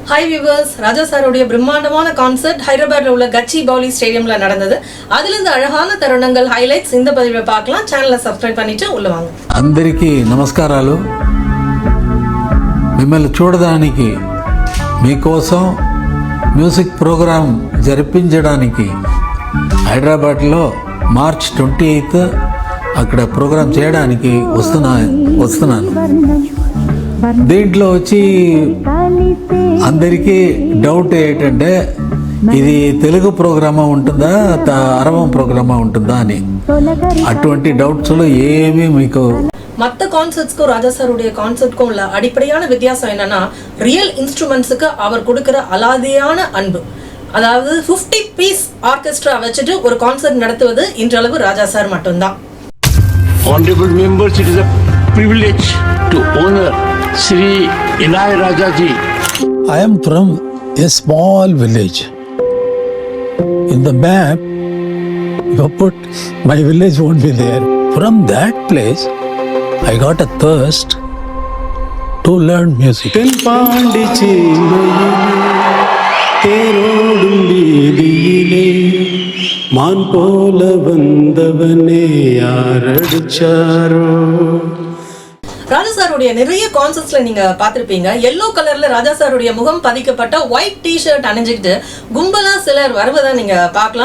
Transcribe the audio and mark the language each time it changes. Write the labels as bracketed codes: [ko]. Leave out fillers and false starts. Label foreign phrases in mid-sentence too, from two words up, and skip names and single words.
[en] Hi viewers, [ta] ராஜா சாருடைய பிரம்மாண்டமான கான்சர்ட் ஹைதராபாத்ல உள்ள கச்சி பவுலி ஸ்டேடியம்ல நடந்தது. அதுல இருந்து அழகான தருணங்கள் ஹைலைட்ஸ் இந்த பதிவை பார்க்கலாம். சேனலை సబ్స్క్రైబ్ பண்ணிட்டு உள்ள வாங்க. [te] అందరికీ నమస్కారాలు. మిమ్మల్ని చూడడానికి మీకోసం [en] music program [te] జరిపించడానికి హైదరాబాద్లో మార్చ్ 28 అక్కడ ప్రోగ్రాం చేయడానికి వస్తున్నాను. దీంట్లో వచ్చి అందరికీ డౌట్ ఏంటంటే ఇది తెలుగు ప్రోగ్రామా ఉంటుందా అరవం ప్రోగ్రామా ఉంటుందా అని. అటువంటి డౌట్స్లో ఏమీ మీకు [ta] மற்ற கான்சர்ட்ஸ்க்கும் ராஜா சாருடைய கான்சர்ட்க்கும் உள்ள அடிப்படையான வித்தியாசம் என்னன்னா, [en] real instruments [ta] அவர் கொடுக்கிற அலாதியான அன்பு. அதாவது 50 [en] piece orchestra [ta] வச்சுட்டு ஒரு கான்சர்ட் நடத்துவது இன்றளவு ராஜா சார் மட்டும்தான். [en] Honorable members, it is a privilege to honor Sri Ilayaraja ji. I am from a small village. In the map, you put my village won't be there. From that place, I got a thirst to learn music. [ta] தேரோடும் வீதியிலே மான் போல வந்தவனே யாரடிச்சாரோ. ராஜா சாருடைய நிறைய கான்சர்ட்ஸ்ல நீங்க பாத்திருப்பீங்க, [en] yellow colour [ta] ராஜா சாருடைய முகம் பதிக்கப்பட்ட [en] white T-shirt [ta] அணிஞ்சுக்கிட்டு கும்பலா சிலர் வருவதை நீங்க பார்க்கலாம்.